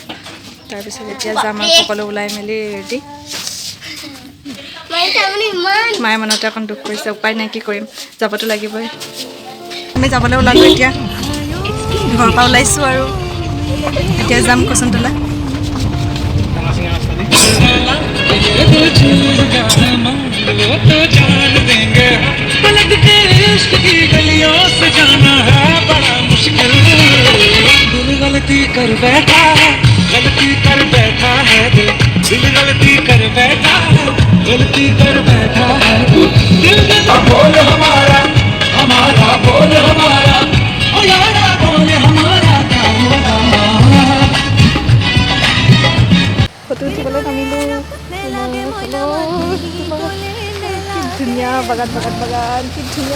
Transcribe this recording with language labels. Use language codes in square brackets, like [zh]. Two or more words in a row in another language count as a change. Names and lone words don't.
[as] তাৰপিছত এতিয়া যাম আৰু সকলো ওলাই মেলি ৰেডি। মায়ে মনতে অকণ দুখ কৰিছে, উপায় নাই, কি কৰিম, যাবতো লাগিবই। আমি যাবলৈ ওলালোঁ এতিয়া, ঘৰৰ পৰা ওলাইছোঁ আৰু এতিয়া যাম কচুনতলা। [hi] गलती कर बैठा है दिल गलती कर बैठा है गलती कर बैठा है दिल बोल हमारा हमारा बोल हमारा ओ यारा बोल हमारा क्या होगा। [as] ফটো উঠিবলৈ নামিলোঁ। কি ধুনীয়া বাগান বাগান বাগান, কি ধুনীয়া।